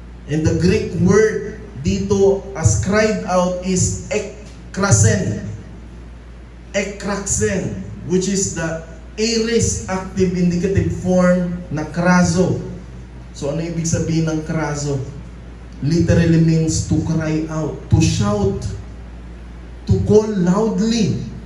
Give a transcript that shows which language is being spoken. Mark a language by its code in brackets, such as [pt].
[en] And the Greek word dito as cried out is ekkrasen. Ekkrasen, which is the aorist active indicative form na krazo. [tl] So ano ibig sabihin ng krazo? [en] Literally means to cry out, to shout, to call loudly.